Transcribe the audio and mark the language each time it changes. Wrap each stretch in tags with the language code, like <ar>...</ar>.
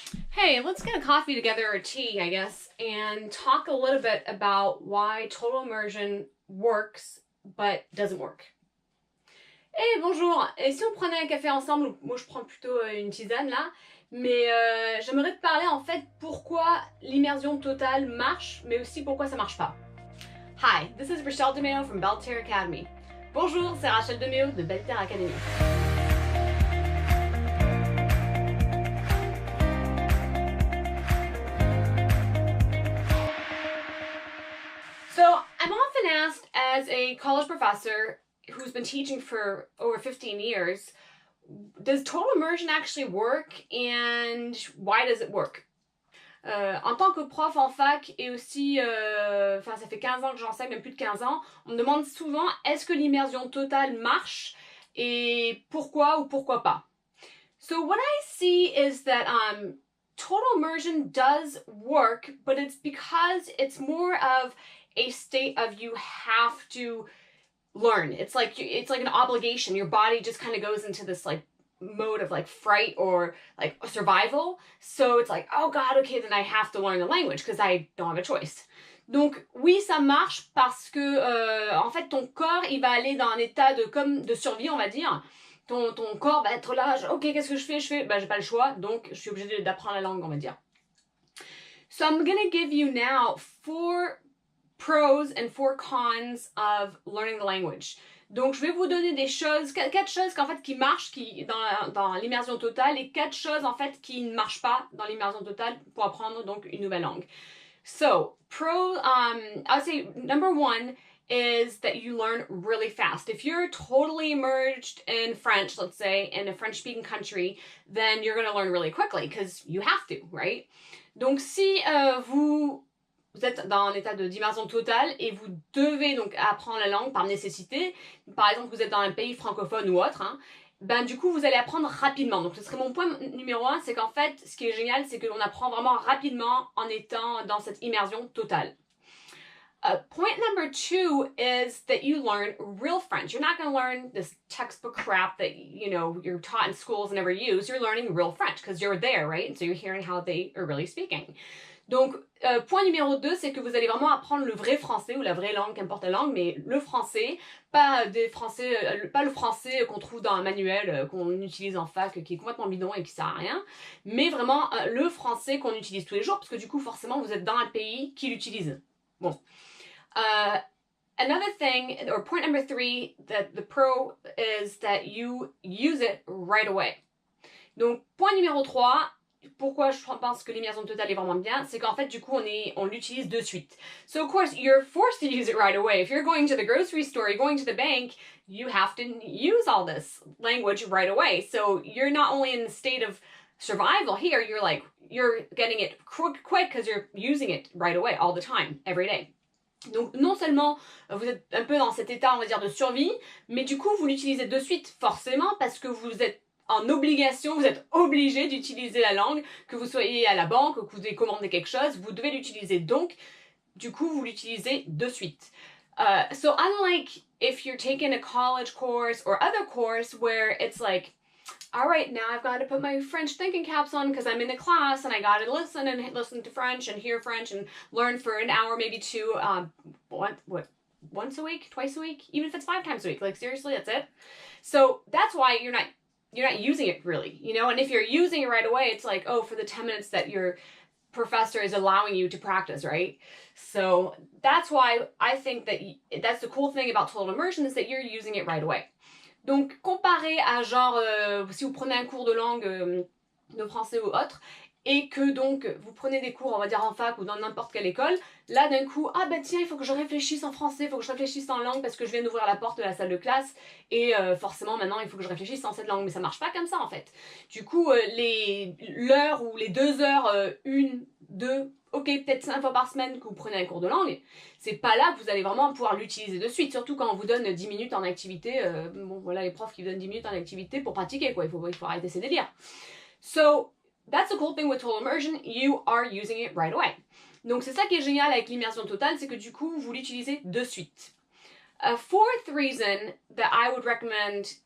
<en>Hey, let's get a coffee together or tea, I guess, and talk a little bit about why total immersion works but doesn't work.</en> <fr>Hey, bonjour! Et si on prenait un café ensemble? Moi, je prends plutôt une tisane là. Mais j'aimerais te parler en fait pourquoi l'immersion totale marche, mais aussi pourquoi ça marche pas.</fr> <en>Hi, this is Rachel DeMeo from Belterre Academy.</en> <fr>Bonjour, c'est Rachel DeMeo de Belterre Academy.</fr> <en>So I'm often asked as a college professor who's been teaching for over 15 years, does total immersion actually work and why does it work?</en> <fr>En tant que prof en fac et aussi, ça fait 15 ans que j'enseigne, même plus de 15 ans, on me demande souvent est-ce que l'immersion totale marche et pourquoi ou pourquoi pas.</fr> <en>So what I see is that total immersion does work, but it's because it's more of a state of you have to learn. It's like an obligation. Your body just kind of goes into this like mode of like fright or like survival. So it's like, oh God, okay, then I have to learn the language because I don't have a choice.</en> <fr>Donc oui, ça marche parce que en fait ton corps il va aller dans un état de survie, on va dire. Ton corps va être là, ok, qu'est-ce que je fais? Ben j'ai pas le choix, donc je suis obligée d'apprendre la langue, on va dire.</fr> <en>So I'm gonna give you now 4 pros and 4 cons of learning the language.</en> <fr>Donc je vais vous donner des choses, 4 choses qu'en fait qui marchent dans l'immersion totale et 4 choses en fait qui ne marchent pas dans l'immersion totale pour apprendre donc une nouvelle langue.</fr> <en>So, I'll say number 1 is that you learn really fast. If you're totally immersed in French, let's say, in a French-speaking country, then you're going to learn really quickly because you have to, right?</en> <fr>Donc, si vous êtes dans un état d'immersion totale et vous devez donc apprendre la langue par nécessité, par exemple, vous êtes dans un pays francophone ou autre, hein, ben du coup, vous allez apprendre rapidement. Donc, ce serait mon point numéro 1, c'est qu'en fait, ce qui est génial, c'est qu'on apprend vraiment rapidement en étant dans cette immersion totale.</fr> <en>Point number 2 is that you learn real French. You're not going to learn this textbook crap that, you know, you're taught in schools and never use. You're learning real French because you're there, right? And so you're hearing how they are really speaking.</en> <fr>Donc, point numéro 2, c'est que vous allez vraiment apprendre le vrai français ou la vraie langue, qu'importe la langue, mais le français, pas le français qu'on trouve dans un manuel qu'on utilise en fac, qui est complètement bidon et qui sert à rien, mais vraiment le français qu'on utilise tous les jours, parce que du coup, forcément, vous êtes dans un pays qui l'utilise. Bon.</fr> <en>Another thing, or point number 3, that the pro is that you use it right away.</en> <fr>Donc, point numéro 3, pourquoi je pense que l'immersion totale est vraiment bien, c'est qu'en fait, du coup, on l'utilise de suite.</fr> <en>So, of course, you're forced to use it right away. If you're going to the grocery store, you're going to the bank, you have to use all this language right away. So, you're not only in a state of survival here, you're getting it quick because you're using it right away all the time, every day.</en> <fr>Donc non seulement vous êtes un peu dans cet état, on va dire, de survie, mais du coup vous l'utilisez de suite forcément parce que vous êtes en obligation, vous êtes obligé d'utiliser la langue, que vous soyez à la banque, que vous devez commander quelque chose, vous devez l'utiliser. Donc, du coup, vous l'utilisez de suite.</fr> <en>So unlike if you're taking a college course or other course where it's like, all right, now I've got to put my French thinking caps on because I'm in a class and I got to listen to French and hear French and learn for an hour, maybe 2, once a week, twice a week, even if it's 5 times a week. Like seriously, that's it. So that's why you're not using it really, you know. And if you're using it right away, it's like, oh, for the 10 minutes that your professor is allowing you to practice, right? So that's why I think that that's the cool thing about total immersion is that you're using it right away.</en> <fr>Donc, comparé à genre, si vous prenez un cours de langue de français ou autre, et que donc vous prenez des cours, on va dire en fac ou dans n'importe quelle école, là d'un coup, ah ben tiens, il faut que je réfléchisse en français, il faut que je réfléchisse en langue parce que je viens d'ouvrir la porte de la salle de classe, et forcément maintenant il faut que je réfléchisse en cette langue, mais ça marche pas comme ça en fait. Du coup, l'heure ou les 2 heures, 1, 2, ok, peut-être 5 fois par semaine que vous prenez un cours de langue, c'est pas là que vous allez vraiment pouvoir l'utiliser de suite, surtout quand on vous donne 10 minutes en activité, bon voilà les profs qui vous donnent 10 minutes en activité pour pratiquer quoi, il faut arrêter ces délires.</fr> <en>So, that's the cool thing with total immersion, you are using it right away.</en> <fr>Donc c'est ça qui est génial avec l'immersion totale, c'est que du coup vous l'utilisez de suite.</fr> <en>A fourth reason that I would recommend</en>